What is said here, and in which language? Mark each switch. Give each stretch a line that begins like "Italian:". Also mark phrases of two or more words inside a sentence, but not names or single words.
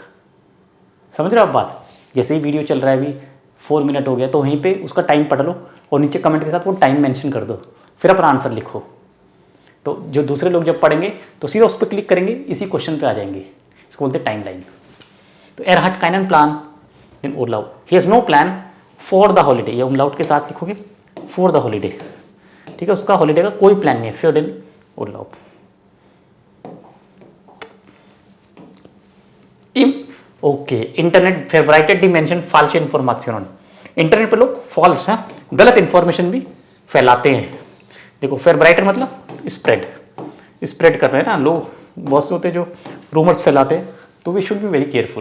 Hindi: समझ रहे हो आप बात। जैसे ही वीडियो चल रहा है, अभी 4 मिनट हो गया, तो वहीं पे उसका टाइम पढ़ लो, और नीचे कमेंट के साथ वो टाइम मेंशन कर दो, फिर अपना आंसर लिखो। तो जो दूसरे लोग जब पढ़ेंगे तो सीधा उस पर क्लिक करेंगे, इसी क्वेश्चन पे आ जाएंगे। इसको बोलते हैं टाइमलाइन।
German: तो er hat keinen Plan in Urlaub.
English: He has no plan for the holiday.
Hindi: ये umlaut के साथ लिखोगे
English: for the holiday,
Hindi: ठीक है, उसका हॉलीडे का कोई प्लान नहीं है,
German: für den Urlaub. ओके, इंटरनेट फेवराइटेड डिमेंशन फॉल्स इन्फॉर्मेशन.
Hindi: इंटरनेट पे लोग फॉल्स है, गलत इंफॉर्मेशन भी फैलाते हैं. देखो फेवराइटेड मतलब स्प्रेड कर रहे हैं ना लोग, बहुत से होते हैं जो रूमर्स फैलाते हैं, तो
English: we should be very careful.